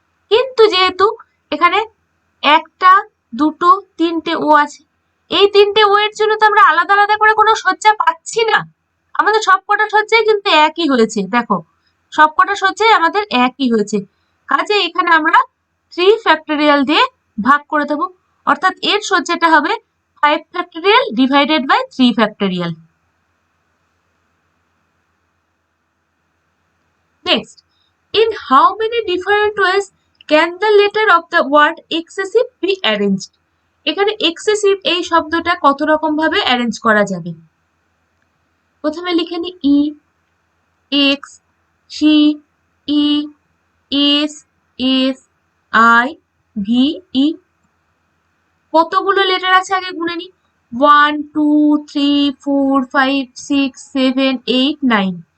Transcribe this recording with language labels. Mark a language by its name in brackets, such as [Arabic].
[Bangla] কিন্তু যেহেতু এখানে একটা, দুটো, তিনটে ও আছে, এই তিনটে ও এর জন্য তো আমরা আলাদা আলাদা করে কোনো সজ্জা পাচ্ছি না, আমাদের সবকটা সজ্জাই কিন্তু একই হয়েছে। দেখো, সবকটা সজ্জাই আমাদের একই হয়েছে, কাজে এখানে আমরা 3 ফ্যাক্টোরিয়াল দিয়ে ভাগ করে দেব, অর্থাৎ এর সজ্জাটা হবে 5 factorial divided by 3 factorial. [English] Next, in how many different ways can the letter of the word excessive be arranged? [Bangla] এখানে এক্সেসিভ এই শব্দটা কত রকম ভাবে অ্যারেঞ্জ করা যাবে। প্রথমে লিখে নি ই, x, C, E, S, S, I, V, ই। কতগুলো লেটার আছে আগে গুনে নি। 1 2 3 4 5 6 7 8 9।